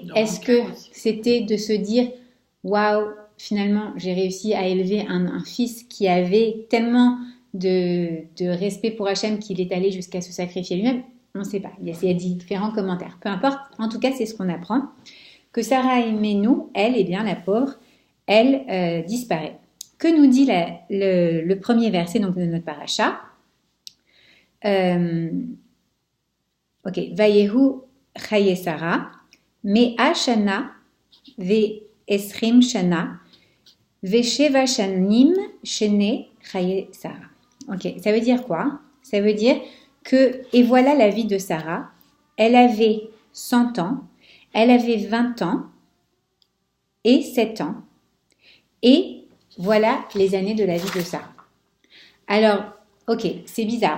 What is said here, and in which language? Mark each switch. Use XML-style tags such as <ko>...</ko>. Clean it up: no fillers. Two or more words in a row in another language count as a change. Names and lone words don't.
<fr>Est-ce que c'était de se dire, waouh, finalement, j'ai réussi à élever un fils qui avait tellement de respect pour Hachem qu'il est allé jusqu'à se sacrifier lui-même? On ne sait pas. Il y a différents commentaires. Peu importe. En tout cas, c'est ce qu'on apprend. Que Sarah Imenou, elle, eh bien, la pauvre, elle disparaît. Que nous dit le premier verset donc, de notre paracha? Ok.</fr> <he>ויהיו חיי שרה מאה שנה ועשרים שנה ושבע שנים שני חיי שרה.</he> <fr>Ok. Ça veut dire quoi? Ça veut dire que, et voilà la vie de Sarah, elle avait 100 ans, elle avait 20 ans et 7 ans, et voilà les années de la vie de Sarah. Alors, ok, c'est bizarre.</fr>